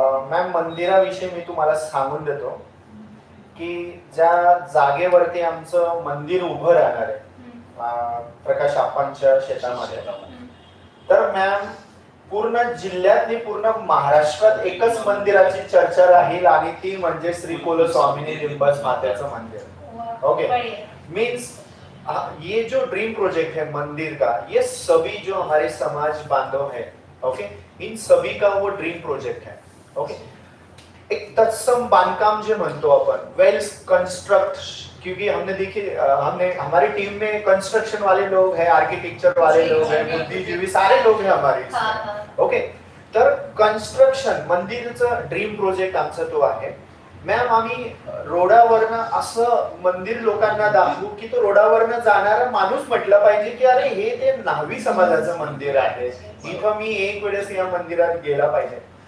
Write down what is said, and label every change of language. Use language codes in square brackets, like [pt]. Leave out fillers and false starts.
[mr] Ma'am मंदिराविषयी मी तुम्हाला सांगून देतो की ज्या जागेवरती आमचं मंदिर उभं राहणार आहे प्रकाश आप्पांच्या शेतामध्ये, तर मॅम पूर्ण जिल्ह्यातली पूर्ण महाराष्ट्रात एकच मंदिराची चर्चा राहील आणि ती म्हणजे श्री कुलस्वामिनी निंबास मातेचं मंदिर. [hi] ओके, मीन्स ये जो ड्रीम प्रोजेक्ट है मंदिर का, ये सभी जो हमारे समाज बांधव है, ओके, इन सभी का वो ड्रीम प्रोजेक्ट है. ओके, [mr] एक तत्सम बांधकाम जो म्हणतो अपन, [hi] वेल कंस्ट्रक्ट, क्योंकि हमने हमारी टीम में कंस्ट्रक्शन वाले लोग हैं, आर्किटेक्चर वाले लोग हैं, बुद्धिजीवी सारे लोग हैं हमारे. [mr] ओके, तर कंस्ट्रक्शन मंदिरचं ड्रीम प्रोजेक्ट आमचा तो आहे. मॅम आम्ही रोडावरनं असं मंदिर लोकांना दाखवू की तो रोडावरनं जाणारा माणूस म्हटलं पाहिजे की अरे हे ते न्हावी समाजाचं मंदिर आहे, इथं मी एक वेळेस या मंदिरात गेला पाहिजे.